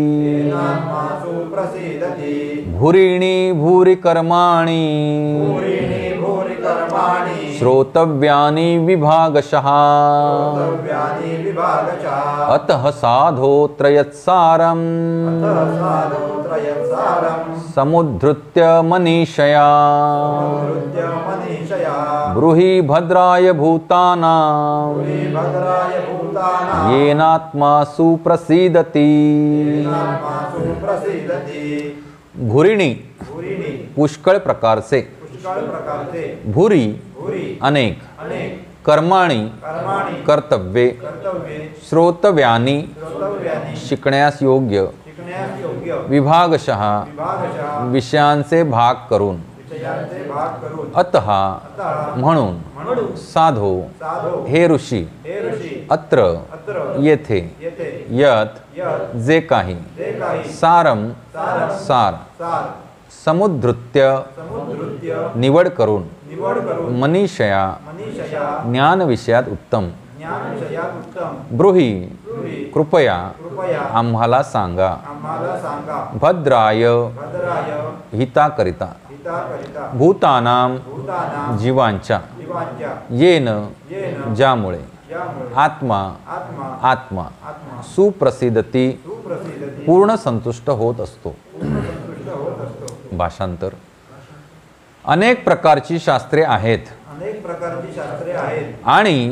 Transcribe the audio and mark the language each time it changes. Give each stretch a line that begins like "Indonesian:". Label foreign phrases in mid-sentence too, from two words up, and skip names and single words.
Sanskrit: भूरिणी भूरि कर्माणि श्रोतव्यानि विभागशः अतः साधोत्रयत्सारं समुद्धृत्य मनीषया. ब्रूहि भद्राय भूतानां येनात्मा सुप्रसीदति.
Marathi: भूरिणी पुष्कळ प्रकारचे, भूरी अनेक, कर्माणि कर्तव्ये, श्रोतव्यानि शिकण्यास योग्य, योग्य
Sanskrit: विभागशः विभागशः
Marathi: विषयांचे भाग करून विषयांचे भाग करून अतः म्हणून म्हणून
Sanskrit: साधो साधो
Marathi: हे ऋषी हे ऋषी
Sanskrit: अत्र अत्र
Marathi: येथे येथे
Sanskrit: यत यत
Marathi: जे काही जे काही
Sanskrit: सारम सारम
Marathi: सार सार
Sanskrit: समुद्धृत्य समुद्रृत्य
Marathi: निवड करून निवड करून
Sanskrit: मनीषया मनीषया
Marathi: ज्ञान विषयात उत्तम ज्ञान विषयात उत्तम
Sanskrit: ब्रूही ब्रूहि
Marathi: कृपया कृपया आम्हाला सांगा आम्हाला सांगा
Sanskrit: भद्राय भद्राय
Marathi: हिताकरिता हिताकरिता
Sanskrit: भूतानाम भूतानां
Marathi: जीवांच्या जीवांच्या
Sanskrit: येन येन
Marathi: ज्यामुळे यामुळे
Sanskrit: आत्मा आत्मा आत्मा आत्मा सुप्रसिद्धती सुप्रसिद्धती
Marathi: पूर्ण संतुष्ट होत असतो. संतुष्ट होत असतो. भाषांतर. अनेक प्रकारची शास्त्रे आहेत अनेक प्रकारची शास्त्रे आहेत आणि